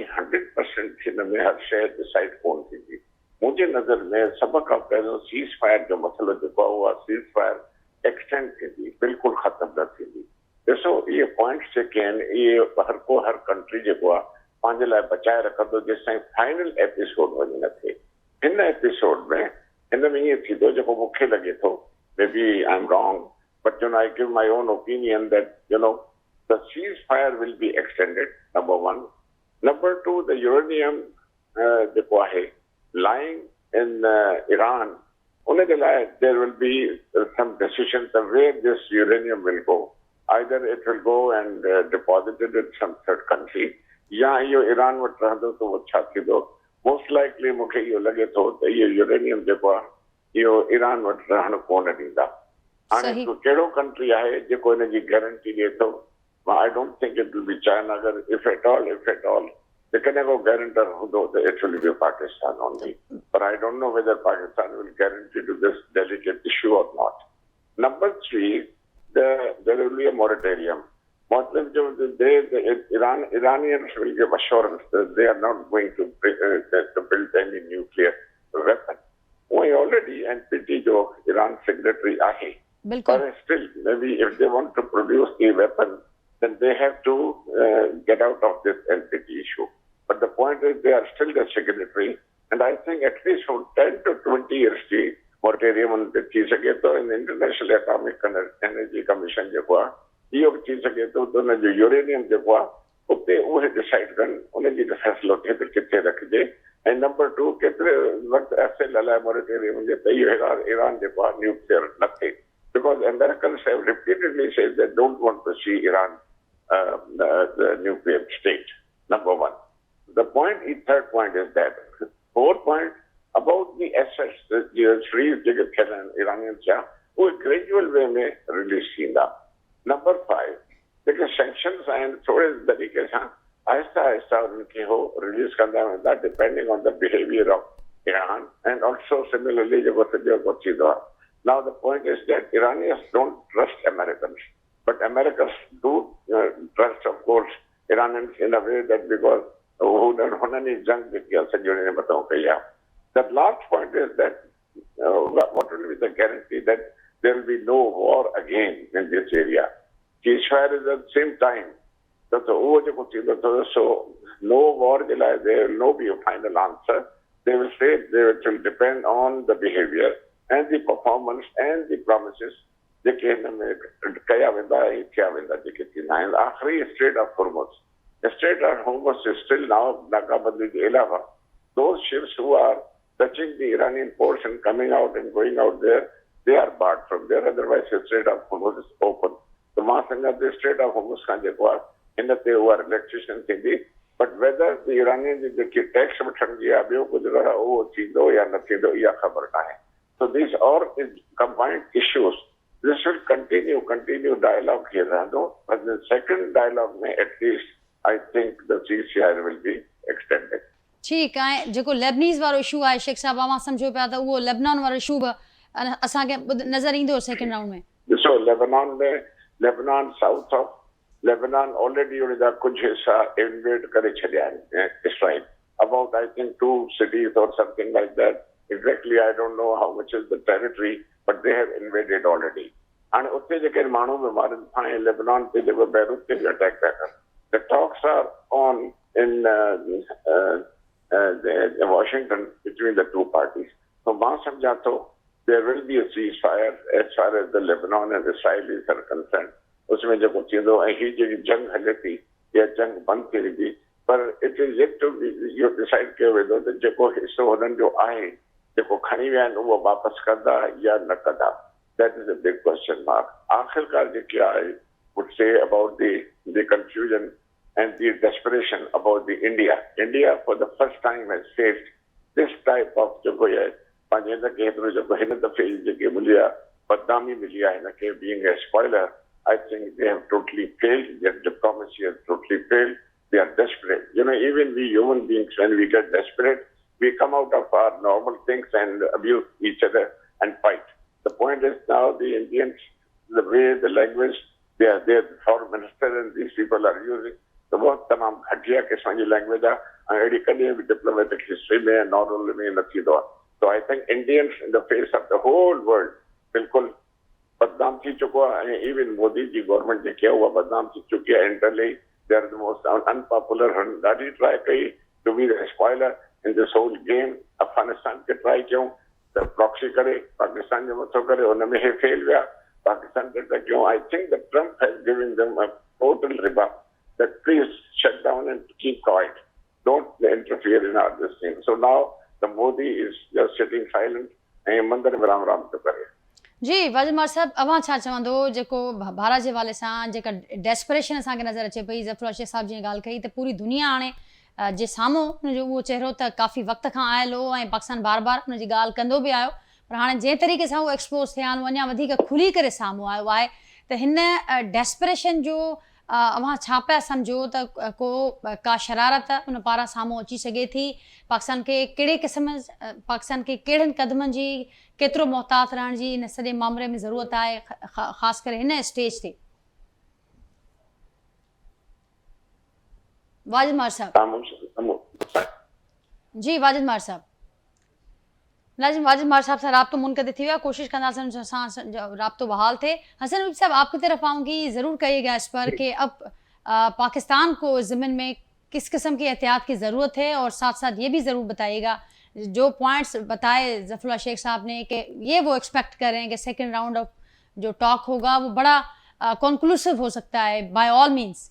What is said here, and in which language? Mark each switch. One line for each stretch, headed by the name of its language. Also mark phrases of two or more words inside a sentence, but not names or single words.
Sindhi: 100% हिन में हर शइ डिसाइड कोन थींदी. मुंहिंजे नज़र में सभ खां पहिरियों सीज़ फायर जो मसइलो जेको आहे उहा
English: ceasefire extend
Sindhi: थींदी, बिल्कुलु ख़तमु न थींदी. ॾिसो इहे पॉइंट्स जेके आहिनि इहे हर कंट्री जेको आहे पंहिंजे लाइ बचाए रखंदो जेसि ताईं
English: final episode
Sindhi: वञी न थिए. हिन एपिसोड में हिन में ईअं थींदो जेको मूंखे लॻे थो,
English: may be I am wrong, but I give my own opinion that the ceasefire will be extended, number one. Number two, the uranium
Sindhi: जेको आहे
English: lying in Iran, there will be some decisions of where this uranium will go. Either it will go and deposited in some third country,
Sindhi: या इहो ईरान वटि रहंदो त उहो छा थींदो.
English: most likely
Sindhi: मूंखे इहो लॻे थो त इहो यूरेनियम जेको आहे इहो ईरान वटि रहण कोन ॾींदा। हाणे सही। कहिड़ो कंट्री आहे जेको हिन जी गारंटी ॾिए थो?
English: I don't think it will be China. अगरि if at all
Sindhi: जेकॾहिं को गारंटर हूंदो त
English: it will be Pakistan only, par I don't know whether Pakistan will guarantee to this delicate issue or not. Number 3, there will be a moratorium.
Sindhi: मतलब जो
English: Iranians will give assurance that they are not going to build any nuclear weapon. We already NPT जो Iran secretary आहे, बिल्कुल but still maybe if they want to produce the weapon, then they have to get out of this NPT issue. But the point is they are still the secretary, and I think at least for 10 to 20 years
Sindhi: की moratorium थी सके तो इन इंटरनेशनल एटॉमिक एनर्जी कमीशन जेको आहे इहो थी सके तो हुन जो यूरेनियम जेको आहे उते उहे डिसाइड कनि उनजी त फ़ैसिलो थिए त किथे रखिजे। ऐं नंबर 2 केतिरे वक़्तु अरसे लाइ मोरेटोरियम हुजे त इहो ईरान जेको आहे न्यूक्लियर न थिए,
English: because Americans have repeatedly said they don't want to see Iran the nuclear state. Number 1. The third point is that. Fourth point about the assets, the freeze that Iranians have, वो gradual way में release थींदा। Number 5, because sanctions and
Sindhi: थोड़े तरीके सां आहिस्ता उनखे हो
English: release
Sindhi: कंदा वेंदा
English: depending on the behavior of Iran, and also similarly
Sindhi: जेको सॼो थींदो आहे।
English: Now the point is that Iranians don't trust Americans, but Americans do trust, of course, Iranians in a way that because
Sindhi: हुननि जंग जेकी आहे सॼो हिन मथां कई आहे।
English: The last point is that what will be the guarantee that there will be no war again in this area? Ceasefire is at the same time. So no war, there will not be a final answer. They will say it will depend on the behavior and the performance and the promises.
Sindhi: जेके हिन में कया वेंदा ऐं थिया वेंदा जेके थींदा आहिनि।
English: आख़िरी स्ट्रेट ऑफ हॉर्मुज़, स्ट्रेट ऑफ हॉर्मुज़ is still now
Urdu: नाकाबंदी के अलावा
English: those ships who are touching the Iranian ports and coming out and going out there, they are barred from there. Otherwise, the Strait of Hormuz is open. So, the Strait of Hormuz can be in the relaxation thing. But whether the Iranians tax so these are combined issues. This will continue dialogue here. But the second dialogue may at least, I think the ceasefire will be extended.
Sindhi: ठीकु आहे। जेको लेबनीज़ वारो इशू आहे शेख साहब मां सम्झो पिया त उहो लेबनान वारो इशू बि असांखे नज़र ईंदो
English: second round
Sindhi: में। ॾिसो लेबनान
English: south of Lebanon
Sindhi: ऑलरेडी उनजा कुझु हिस्सा इन्वेड करे छॾिया आहिनि इसराइल,
English: about I think 2 cities or something like that. Exactly, I don't know how much is the territory, but they have invaded already.
Sindhi: हाणे उते जेके माण्हू बि मारनि था ऐं लेबनान ते जेको बैरूत ते बि अटैक पिया कनि।
English: The talks are on in Washington between the two parties. So
Sindhi: मां सम्झां थो
English: there will be a ceasefire as far as the Lebanon and Israelis are concerned.
Sindhi: उसमें जेको थींदो ऐं हीअ जेकी जंग हले थी इहा जंग बंदि थी वेंदी, पर
English: it is yet to be
Sindhi: इहो डिसाइड कयो वेंदो त जेको हिसो हुननि जो आहे जेको खणी विया आहिनि उहो वापसि कंदा या न कंदा।
English: that is a big question mark.
Sindhi: आख़िरकार जेकी आहे
English: would say about the confusion and the desperation about the India. India for the first time has faced this type of
Sindhi: जेको आहे पंहिंजे हिनखे हेतिरो जेको हिन दफ़े जेके मिली आहे बदनामी मिली आहे हिनखे
English: being a spoiler. I think they have totally failed. Their diplomacy has totally failed. They are desperate. You know, even we human beings, when we get desperate, we come out of our normal things and abuse each other and fight. The point is now the Indians, the way, the language, their foreign minister and these people are using, the
Sindhi: बहुत तमाम घटिया किस्म जी लैंग्वेज आहे ऐं अहिड़ी कॾहिं बि
English: diplomatic history
Sindhi: में नॉर्मल में न थींदो आहे।
English: So I think Indians in the face of the whole world
Sindhi: बिल्कुलु बदनाम थी चुको आहे ऐं इवन मोदी जी गवर्नमेंट जेकी आहे उहा बदनाम थी चुकी आहे।
English: entirely they are the most unpopular.
Sindhi: ॾाढी ट्राई कई
English: to be the spoiler in this whole game.
Sindhi: अफगानिस्तान खे ट्राई कयूं त प्रॉक्सी करे पाकिस्तान जे मथो करे, हुन में हे फेल विया। पाकिस्तान खे त कयूं।
English: I think the Trump has given them a total rebuff that please shut down and keep quiet. Don't interfere in our this thing. So now the Modi is just sitting silent and
Sindhi: मंदिर में राम राम थो करे। जी वाजिद साहब, अवां छा चवंदो जेको भारत जे हवाले सां जेका डेस्परेशन असांखे नज़र अचे पई, ज़फ़र शेख साहब जी ॻाल्हि कई त पूरी दुनिया हाणे जे साम्हूं हुनजो उहो चहिरो त काफ़ी वक़्त खां आयल हो ऐं पाकिस्तान बार बार हुनजी ॻाल्हि कंदो बि आयो, पर हाणे जंहिं तरीक़े सां उहो एक्सपोज़ थिया आहिनि, उहो अञा वधीक खुली करे साम्हूं आयो आहे। त हिन डेस्परेशन जो अव्हां छा पिया सम्झो त का शरारत उन पारां साम्हूं अची सघे थी? पाकिस्तान खे कहिड़े क़िस्म पाकिस्तान खे कहिड़नि क़दमनि जी केतिरो मुहतात रहण जी इन सॼे मामले में ज़रूरत आहे, ख़ासि करे हिन स्टेज ते? वाजिद मार साहब जी, वाजिद मार साहब से राब्तो मुनक़िद थी विया, कोशिश कंदासीं उन सां राब्तो बहाल थे।
Urdu: حسن حبیب صاحب، آپ کی طرف آؤں گی، ضرور کہیے گا اس پر کہ اب پاکستان کو زمین میں کس قسم کی احتیاط کی ضرورت ہے، اور ساتھ ساتھ یہ بھی ضرور بتائیے گا جو پوائنٹس بتائے ظفراللہ شیخ صاحب نے کہ یہ وہ ایکسپیکٹ کریں کہ
English: second round of
Urdu: جو ٹاک ہوگا وہ بڑا کنکلوسو ہو سکتا ہے
English: by all means.